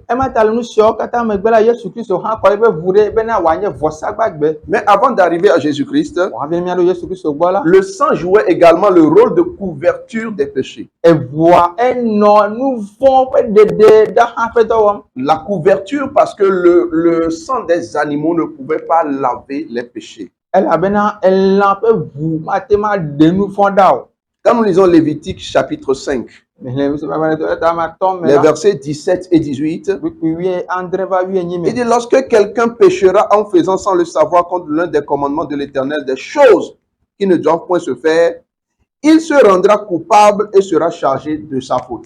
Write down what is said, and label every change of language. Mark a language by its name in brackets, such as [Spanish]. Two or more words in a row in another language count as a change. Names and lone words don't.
[Ewe] Ema ta le nu siawo katã megbe la Yesu Kristo hã kɔ eƒe ʋu ɖe bena wòanye vɔsa gbagbe. [French] Mais avant d'arriver à Jésus-Christ, [Ewe] Wòhavi mía ɖo Yesu Kristo gbɔ la. [French] le sang jouait également le rôle de couverture des péchés. [Ewe] Eʋua enɔ nu vɔ ƒe ɖeɖe ɖa hã ƒe dɔ wɔm. [French] La couverture parce que le sang des animaux ne pouvait pas laver les péchés. [Ewe] Elabena elã ƒe ʋu mate ma ɖe nu vɔ ɖa o. [French] Quand nous lisons Lévitique chapitre 5, Les les versets 17 et 18, il dit, lorsque quelqu'un péchera en faisant sans le savoir contre l'un des commandements de l'Éternel des choses qui ne doivent point se faire, il se rendra coupable et sera chargé de sa faute.